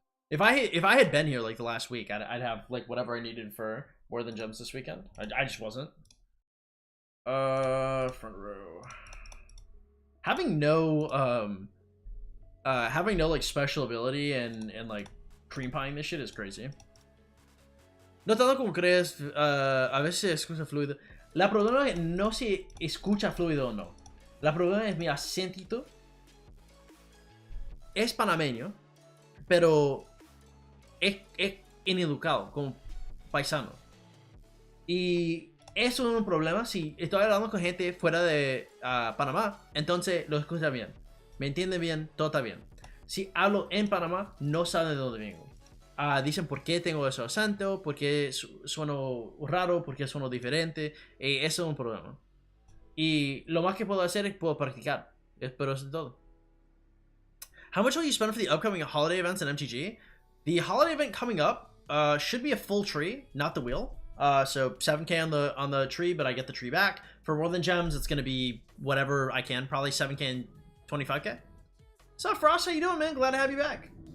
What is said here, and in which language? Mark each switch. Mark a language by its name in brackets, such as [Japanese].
[English] If I had been here like the last week, I'd have like whatever I needed for more than gems this weekend. I just wasn't. Front row. Having no like special ability and like cream pieing this shit is crazy. [Spanish] No tanto como crees, a veces se escucha fluido. La problema es que no se escucha fluido o no. La problema es mi acentito. Es panameño, pero es ineducado, como paisano. Y eso es un problema si estoy hablando con gente fuera de Panamá, entonces lo escucha bien. Me entiende bien, todo está bien. Si hablo en Panamá, no saben de dónde vengo. Dicen por qué tengo ese acento, por qué sueno raro, por qué sueno diferente. Eso es un problema. Y lo más que puedo hacer es puedo practicar. Pero eso es todo. [English] How much will you spend for the upcoming holiday events in MTG? The holiday event coming up should be a full tree, not the wheel. So 7k on the tree, but I get the tree back. For more than gems, it's gonna be whatever I can, probably 7k and 25k. What's up, Frost? How you doing, man? Glad to have you back.